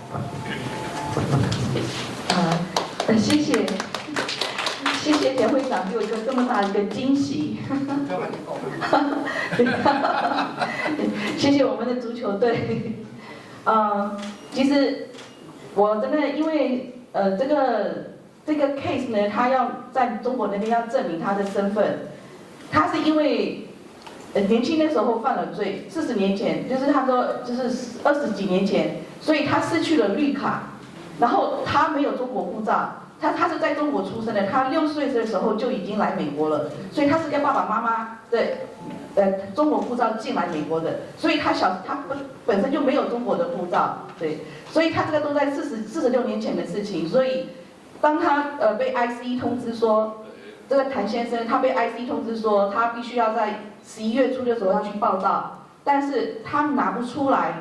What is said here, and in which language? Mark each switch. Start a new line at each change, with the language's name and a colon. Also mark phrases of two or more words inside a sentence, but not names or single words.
Chinese: 謝謝田會長給我一個這麼大的一個驚喜，謝謝我們的足球隊。其實我真的因為這個 case 呢，他要在中國那邊要證明他的身份，他是因為年輕的時候犯了罪，40年前，就是他說就是20幾年前，所以他失去了綠卡，然後他沒有中國護照。他是在中國出生的，他6歲的時候就已經來美國了，所以他是跟爸爸媽媽的中國護照進來美國的，所以他本身就沒有中國的護照，對，所以他這個都在46年前的事情，所以當他被 ICE 通知說，這個譚先生他被 ICE 通知說他必須要在11月初的時候要去報到，但是他拿不出來。